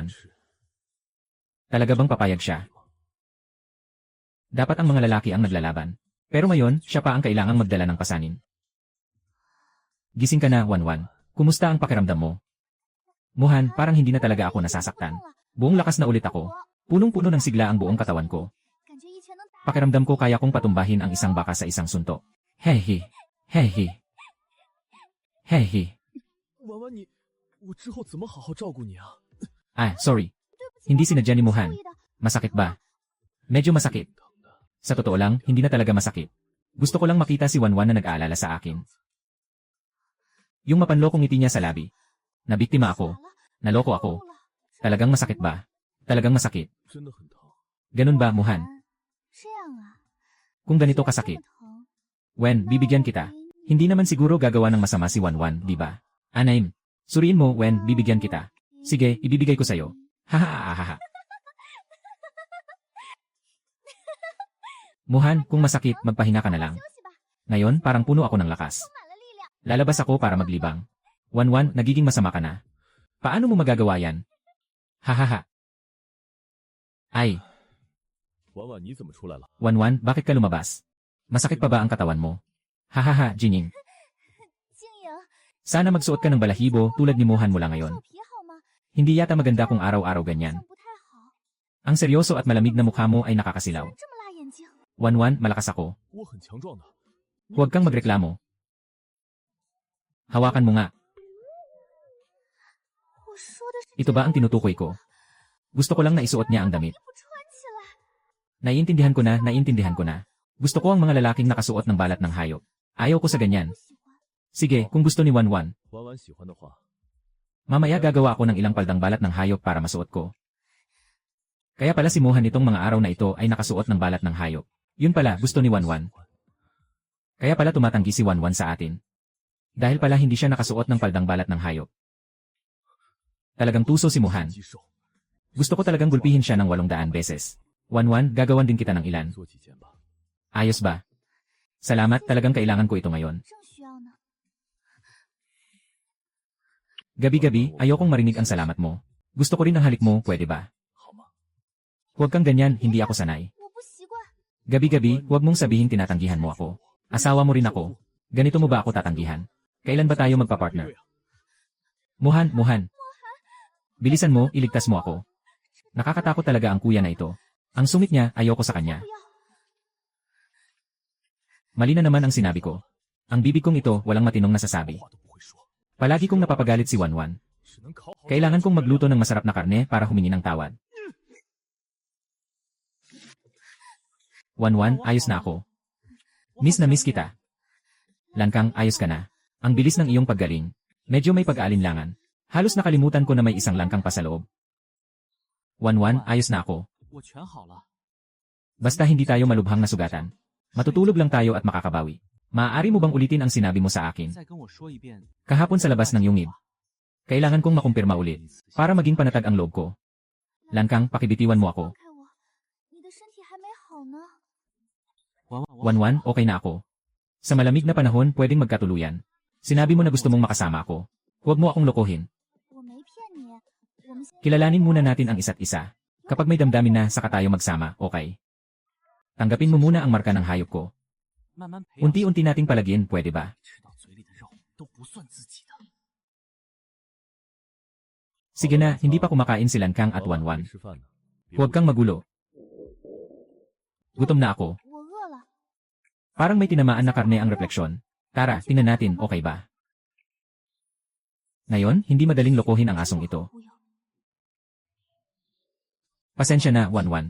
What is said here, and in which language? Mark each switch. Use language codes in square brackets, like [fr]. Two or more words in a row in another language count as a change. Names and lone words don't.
[tl] Talaga bang papayag siya? Dapat ang mga lalaki ang naglalaban. Pero ngayon, siya pa ang kailangang magdala ng pasanin. Gising ka na, Wanwan. Kumusta ang pakiramdam mo? Mohan, parang hindi na talaga ako nasasaktan. Buong lakas na ulit ako. Punong-puno ng sigla ang buong katawan ko. [zh] 感觉以前能打。 [tl] Pakiramdam ko kaya kong patumbahin ang isang baka sa isang suntok. Hehe. Hehe. Hehe. [zh] 婉婉你，我之后怎么好好照顾你啊？ [en] Ah, sorry. [zh] 对不起， [tl] Hindi [zh] 我 [tl] sinadya ni [zh] 不是 [tl] Mohan. [zh] 故意的。 [tl] Masakit ba? Medyo masakit. Sa totoo lang, hindi na talaga masakit. Gusto ko lang makita si Wanwan na nag-aalala sa akin. Yung mapanlokong ngiti niya sa labi. Nabiktima ako. [zh] 傻了， [tl] Naloko ako. [zh] 够了。 [tl] Talagang masakit ba? Talagang masakit. [zh] 真的很疼。 [tl] Ganun ba, Mohan? [zh] 这样啊。 [tl] Kung ganito [zh] 既然 [tl] kasakit. [zh] 这么疼 [tl] Wen, bibigyan kita. Hindi naman siguro gagawa ng masama si Wanwan, di ba? Anaim. Suriin mo, Wen, bibigyan kita. Sige, ibibigay ko sa'yo. Hahaha. Mohan, kung masakit, magpahinga ka na lang. [zh] 休息吧， [tl] Ngayon, parang puno ako ng lakas. [zh] 充满了力量。 [tl] Lalabas ako para maglibang. Wanwan, nagiging masama ka na. Paano mo magagawa yan? Hahaha. Ay, [zh] 婉婉你怎么出来了？ [tl] Wanwan, bakit ka lumabas? Masakit pa ba ang katawan mo? Hahaha, Jining. [zh] 晶莹， [tl] Sana magsuot ka ng balahibo tulad ni Mohan mula [zh] 瘦 [tl] ngayon. [zh] 皮好吗？ [tl] Hindi yata maganda kung araw-araw ganyan. [zh] 好像不太好。 [tl] Ang seryoso at malamig na mukha mo ay nakakasilaw. [zh] 这么辣眼睛， [tl] Wanwan, malakas ako. [zh] 我很强壮的。 [tl] Huwag kang magreklamo. Hawakan mo nga. [zh] 我说的是 [tl] Ito ba ang tinutukoy ko? Gusto ko lang na isuot niya ang damit. [zh] 不穿起来。 [tl] Naiintindihan ko na, naiintindihan ko na. Gusto ko ang mga lalaking nakasuot ng balat ng hayop. Ayaw ko sa ganyan. [zh] 不喜欢。 [tl] Sige, kung gusto ni Wanwan, [zh] 婉婉喜欢的话， [tl] mamaya gagawa ako ng ilang paldang balat ng hayop para masuot ko. Kaya pala si Mohan nitong mga araw na ito ay nakasuot ng balat ng hayop. Yun pala, gusto ni Wanwan. Kaya pala tumatanggi si Wanwan sa atin. Dahil pala hindi siya nakasuot ng paldang balat ng hayop. Talagang tuso si Mohan. [zh] 肌瘦， [tl] Gusto ko talagang gulpihin siya ng 800 beses. Wanwan, gagawan din kita ng ilan. [zh] 做几件吧。 [tl] Ayos ba? Salamat, talagang kailangan ko ito ngayon. [zh] 正需要呢。 [tl] Gabi-gabi, ayokong marinig ang salamat mo. Gusto ko rin ang halik mo, pwede ba? [zh] 好吗？ [tl] Huwag kang ganyan, hindi ako sanay. [zh] 我不习惯。 [tl] Gabi-gabi, huwag mong sabihin tinatanggihan mo ako. Asawa mo rin ako. Ganito mo ba ako tatanggihan? Kailan ba tayo magpa-partner? Muhan, Muhan. Bilisan mo, iligtas mo ako. Nakakatakot talaga ang kuya na ito. Ang sungit niya, ayoko sa kanya. [zh] 不要， [tl] Mali na naman ang sinabi ko. Ang bibig kong ito, walang matinong nasasabi. [zh] 话都不会说， [tl] Palagi kong napapagalit si Wanwan. [zh] 只能讨好。 [tl] Kailangan kong magluto ng masarap na karne para humingi ng tawad. Wanwan, ayos na ako. Miss na miss kita. Langkang, ayos ka na. Ang bilis ng iyong paggaling. Medyo may pag-aalinlangan. Halos nakalimutan ko na may isang langkang pa sa loob. Wanwan, ayos na ako. [zh] 我全好了。 [tl] Basta hindi tayo malubhang na sugatan. Matutulog lang tayo at makakabawi. Maaari mo bang ulitin ang sinabi mo sa akin? [zh] 再跟我说一遍。 [tl] Kahapon sa labas ng yungib. Kailangan kong makumpirma ulit. Para maging panatag ang loob ko. Langkang, pakibitiwan mo ako. [zh] 放开我，你的身体还没好呢。 [tl] Wanwan, okay na ako. Sa malamig na panahon, pwedeng magkatuluyan. Sinabi mo na gusto mong makasama ako. Huwag mo akong lokohin. [zh] 我没骗你，我们现 [tl] Kilalanin muna natin ang isa't isa. Kapag may damdamin na, saka tayo magsama, okay? Tanggapin mo muna ang marka ng hayop ko. [zh] 慢慢培养， [tl] Unti-unti nating palagyan, pwede ba? [zh] 吃到嘴里的肉都不算自己的。 [tl] Sige na, hindi pa kumakain si Langkang at Wanwan. [zh] 吃饭呢。 [tl] Huwag kang magulo. Gutom na ako. [zh] 我饿了， [tl] Parang may tinamaan na karne ang refleksyon. Tara, tingnan natin, okay ba? Ngayon, hindi madaling lokohin ang asong ito. [zh] 忽悠。 [tl] Pasensya na, Wanwan.